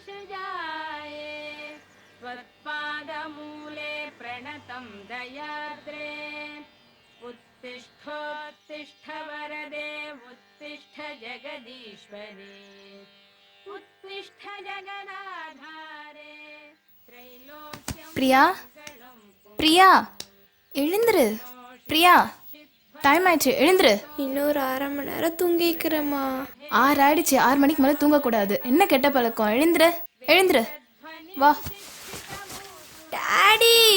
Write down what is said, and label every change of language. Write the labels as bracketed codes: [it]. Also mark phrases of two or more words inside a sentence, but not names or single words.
[sa] जाये त्वत्पादमूले प्रणतं दयाद्रे उत्तिष्ठोत्तिष्ठ वरदे उत्तिष्ठ जगदीश्वरे उत्तिष्ठ जगदाधारे त्रैलोक्यं [ta] பிரியா பிரியா எழுந்துரு. பிரியா டைம் ஆயிடுச்சு, எழுந்துரு. இன்னொரு 1/2 மணி நேரம் தூங்கிக்கிறேம்மா. 6 ஆயிடுச்சு. 6 மணிக்கு மேலே தூங்கக்கூடாது. என்ன கெட்ட பழக்கம்? எழுந்துரு எழுந்துரு. வா. டாடி